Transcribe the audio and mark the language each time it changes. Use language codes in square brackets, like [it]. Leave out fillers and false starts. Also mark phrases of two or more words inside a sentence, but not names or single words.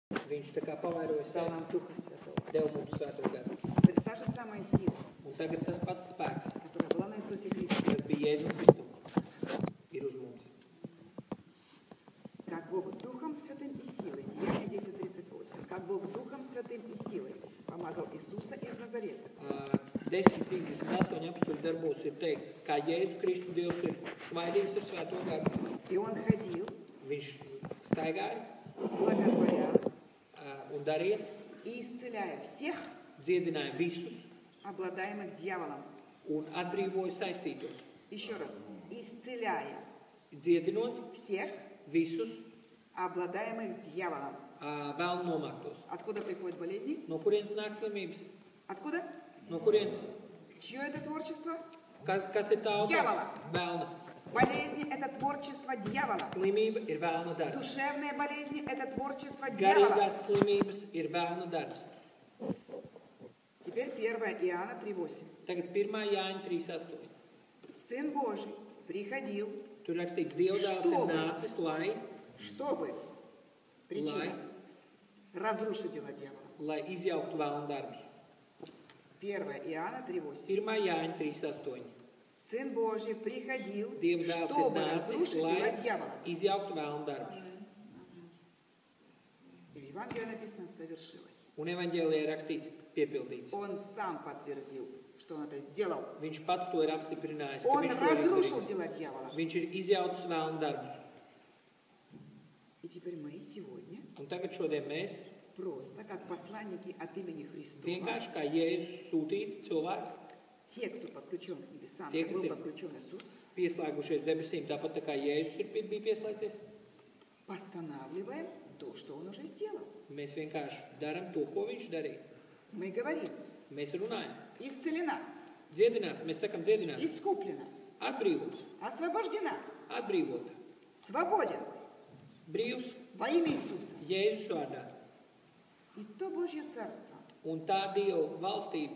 [lv] Viņš tā kā pavairoja [ru] дал [lv] sevi, [ru] нам Духа Святого. [lv] deva mums svēto garu. [ru] Теперь та же самая сила, [lv] Un tagad tas pats spēks, [ru] которая была на Иисусе Христе, [lv] kas bija Jēzus Kristum, ir uz mums. [ru] как Бог Духом Святым и силой, Деяние 10:38, как Бог Духом Святым и силой помазал Иисуса из Назарета. [lv] 10:38 apstuļu darbos ir teikts, kā Jēzu Kristu Dievs ir smaidījis ar svēto garu. [ru] И он ходил, [lv] Viņš staigāja [ru] благотворя [lv] un darīja, [ru] и исцеляя всех, [lv] dziedināja visus [ru] обладаемых дьяволом. [lv] un atbrīvoja saistītos. [ru] Еще раз, исцеляя [lv] Dziedinot [ru] всех, [lv] visus [ru] обладаемых дьяволом. [lv] vēl nomāktos. [ru] Откуда приходят болезни? [lv] No kurienes nāk slimības? [ru] Откуда? [lv] No kurienes? [ru] Чье это творчество? [lv] Kas ir tā [ru] Djavola. [lv] Vēlna. [ru] Болезни – это творчество дьявола. [lv] Slimība ir vēlna darbs. [ru] Душевные болезни – это творчество дьявола. [lv] Garīgās slimības ir vēlna darbs. [ru] Теперь 1 Иоанна 3:8. [lv] Tagad 1. Jāņa 3:8. [ru] Сын Божий приходил, [lv] Tur rakstīts, Dievdēls ir nācis, [ru] чтобы, причина, разрушить дела дьявола. [lv] lai izjauktu vēlna darbus. [ru] 1 Иоанна 3:8. [lv] 1. Jāņa 3:8. [ru] Сын Божий приходил, [lv] Dievdēls ir [ru] чтобы [lv] nācis, [ru] разрушить дела [lv] lai [ru] дьявола. [lv] izjauktu vēlna darbus. [ru] И в Евангелии написано «совершилось». [lv] Un evaņģēlijā ir rakstīts, piepildīts. [ru] Он сам подтвердил, что он это сделал. [lv] Viņš pats to ir apstiprinājis, ka [ru] Он [lv] viņš to ir [ru] разрушил [lv] izdarījis. [ru] дела дьявола. [lv] Viņš ir izjaucis vēlna darbus. [ru] И теперь мы сегодня [lv] Un tagad šodien mēs [ru] просто, как посланники от имени Христова, [lv] vienkārši kā Jēzus sūtīti cilvēki, [ru] те, кто подключен к небесам, Те, как кто был се- подключен Иисус, [lv] pieslēgušies debesīm, tāpat tā kā Jēzus bija pieslēdzies, [ru] постанавливаем то, что он уже сделал. [lv] mēs vienkārši darām to, ko viņš darīja. [ru] Мы говорим, [lv] Mēs runājam. [ru] исцелена, [lv] Dziedināts, mēs sakam dziedināts. [ru] искуплена, [lv] Atbrīvots, [ru] освобождена, [lv] atbrīvota, [ru] свободен [lv] brīvs [ru] во имя Иисуса. [lv] Jēzus vārdā. [ru] И то Божье Царство, [lv] Un tā Dieva valstība,